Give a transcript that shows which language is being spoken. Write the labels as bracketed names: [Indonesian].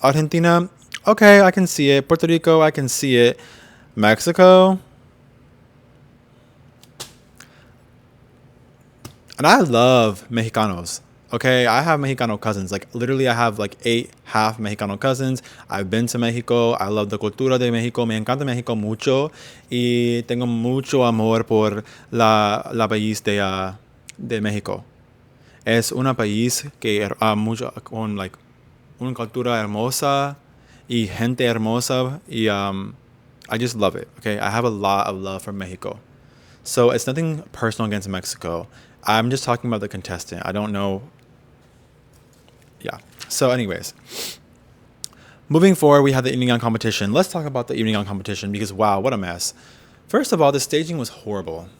[English] Argentina, okay, I can see it. Puerto Rico, I can see it. Mexico. And I love Mexicanos. Okay, I have Mexicano cousins. Like, literally, I have like 8 half Mexicano cousins. I've been to Mexico. I love the [Spanish] cultura de Mexico. Me encanta Mexico mucho. Y tengo mucho amor por la país de México. Es un país que mucho con like una cultura hermosa y gente hermosa, y [English] I just love it. Okay, I have a lot of love for Mexico. So it's nothing personal against Mexico. I'm just talking about the contestant. I don't know. Yeah. So anyways, moving forward, we had the evening on competition. Let's talk about the evening on competition, because wow, what a mess. First of all, the staging was horrible.